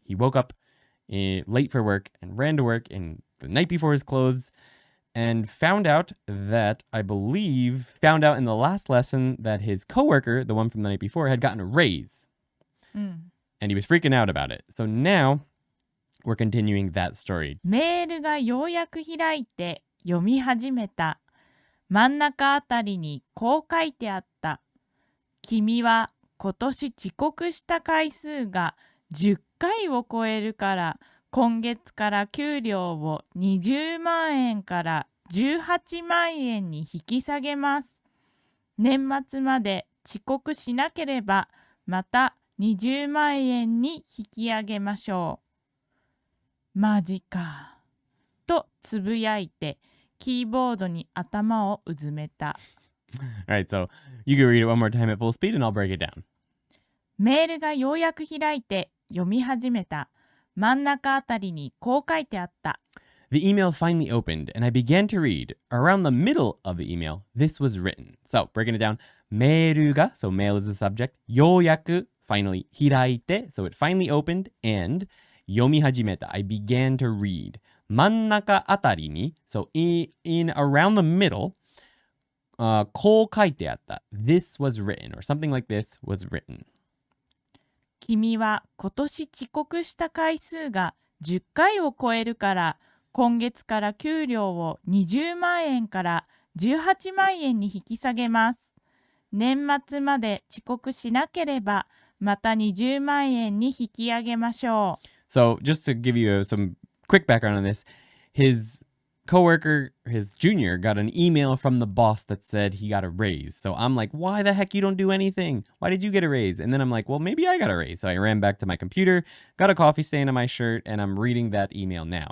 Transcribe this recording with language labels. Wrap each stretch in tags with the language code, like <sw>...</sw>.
<en>He woke up late for work and ran to work in the night before his clothes, and found out in the last lesson that his coworker, the one from the night before, had gotten a raise. And he was freaking out about it. So now we're continuing that story.</en> <ja>メールがようやく開いて読み始めた。真ん中あたりにこう書いてあった。君は今年遅刻した回数が10回を超えるから今月から給料を20万円から18万円に引き下げます。年末まで遅刻しなければまた20万円に引き上げましょう。マジか。とつぶやいてキーボードに頭をうずめた。</ja> <en>Alright, so you can read it one more time at full speed and I'll break it down.</en> <ja>メールがようやく開いて読み始めた。真ん中あたりにこう書いてあった。</ja> <en>The email finally opened and I began to read. Around the middle of the email, this was written. So, breaking it down.</en> <ja>メールが,</ja> <en>so mail is the subject.</en> <ja>ようやく,</ja> <en>finally.</en> <ja>開いて,</ja> <en>so it finally opened. And</en> <ja>読み始めた.</ja> <en>I began to read.</en> <ja>真ん中あたりに,</ja> <en>so in around the middle,</en> <ja>こう書いてあった。</ja> <en>This was written, or something like this was written.</en> <ja>君は今年遅刻した回数が10回を超えるから今月から給料を20万円から18万円に引き下げます。年末まで遅刻しなければまた20万円に引き上げましょう。</ja> <en>So, just to give you some quick background on this, his coworker, his junior, got an email from the boss that said he got a raise. So I'm like, why the heck you don't do anything? Why did you get a raise? And then I'm like, well, maybe I got a raise. So I ran back to my computer, got a coffee stain on my shirt, and I'm reading that email now.</en>